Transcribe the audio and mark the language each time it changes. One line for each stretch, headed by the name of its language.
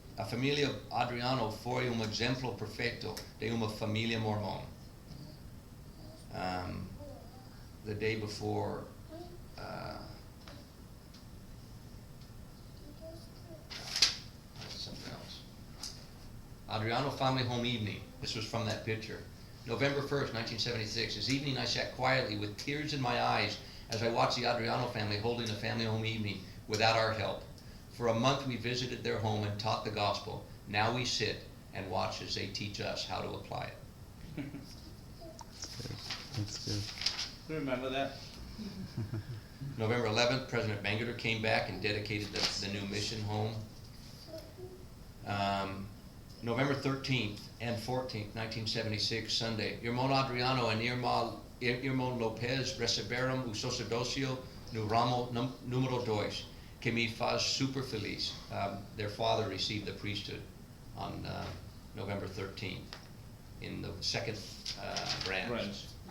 Portuguese: A família Adriano foi exemplo perfeito de uma família mormon.
English: The day before, something else. Adriano family home evening. This was from that picture. November 1st, 1976. This evening I sat quietly with tears in my eyes as I watched the Adriano family holding a family home evening without our help. For a month we visited their home and taught the gospel. Now we sit and watch as they teach us how to apply it. That's good. Remember that? November 11th, President Bangerter came back and dedicated the new mission home. November 13th and 14th, 1976, Sunday.
Portuguese: Irmão Adriano and Irmão Lopez receberam o sacerdócio no ramo número 2, que me faz super feliz.
English: Their father received the priesthood on November 13th in the 2nd branch.